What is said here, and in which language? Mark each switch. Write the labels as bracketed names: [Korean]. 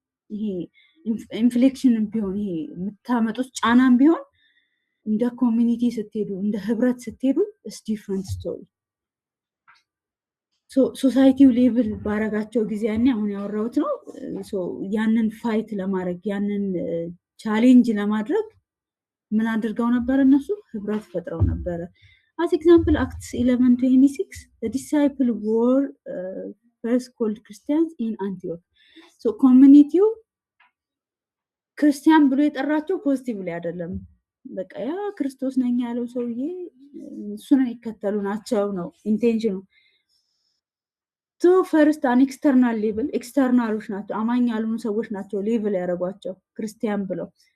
[Amharic] ይሄ ኢንፍሌክሽንም ቢሆን ይሄ የምታመጡት ጫናም ቢሆን እንደ ኮሚኒቲ ስትሄዱ እንደ ህብረት ስትሄዱ [English] ኢትስ ዲፍረንት ስቶሪ። [Amharic] ሶሳይቲው ሌቭል ባረጋቸው ጊዜ ያኔ አሁን ያወራሁት ነው። ያንን ፋይት ለማድረግ ያንን ቻሌንጅ ለማድረግ ምን አድርገው ነበር? እነሱ ህብረት ፈጥረው ነበረ። [English] as example Acts 11:26 the disciple were first called Christians in Antioch. [Amharic] so community ክርስቲያን ብሎ የጠራቸው ፖዚቲቭሊ አይደለም። በቃ ያ ክርስቶስ ነኝ ያለው ሰውዬ እሱን ይከተሉ ናቸው ነው ኢንቴንሽኑ። [English] ፈርስት አን ኤክስተርናል ሌቭል [Amharic] ኤክስተርናሎች ናቸው፣ አማኝ ያልሆኑ ሰዎች ናቸው ሌቭል ያደረጓቸው ክርስቲያን ብለው።